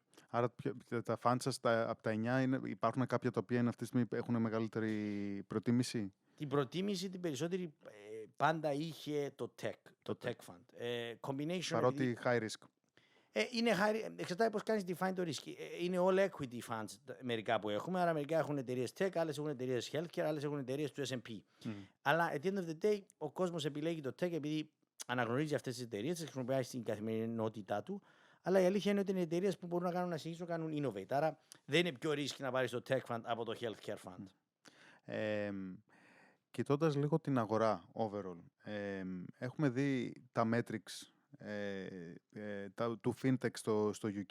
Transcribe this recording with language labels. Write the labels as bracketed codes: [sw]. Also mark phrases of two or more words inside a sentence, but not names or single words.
[el] Άρα τα funds σας από τα 9 υπάρχουν κάποια τα οποία αυτή τη στιγμή έχουν μεγαλύτερη προτίμηση. Την προτίμηση την περισσότερη πάντα είχε το [en] tech fund. Combination. [el] Παρότι [en] high risk. [el] Είναι εξαρτάται πώς κάνεις define το risk. Είναι [en] all equity funds [el] μερικά που έχουμε. Άρα μερικά έχουν εταιρείες tech, άλλες έχουν εταιρείες healthcare, άλλες έχουν εταιρείες του S&P. Αλλά [en] at the end of the day [el] ο κόσμος επιλέγει το tech επειδή αναγνωρίζει αυτές τις εταιρείες, τις χρησιμοποιεί στην καθημερινότητά του. Αλλά η αλήθεια είναι ότι είναι εταιρείες που μπορούν να κάνουν να συνεχίσουν να κάνουν innovate. Άρα δεν είναι πιο ρίσκι να πάρεις το [en] tech fund [el] από το [en] healthcare fund. [el] Κοιτώντας λίγο την αγορά overall, έχουμε δει τα metrics του fintech στο UK.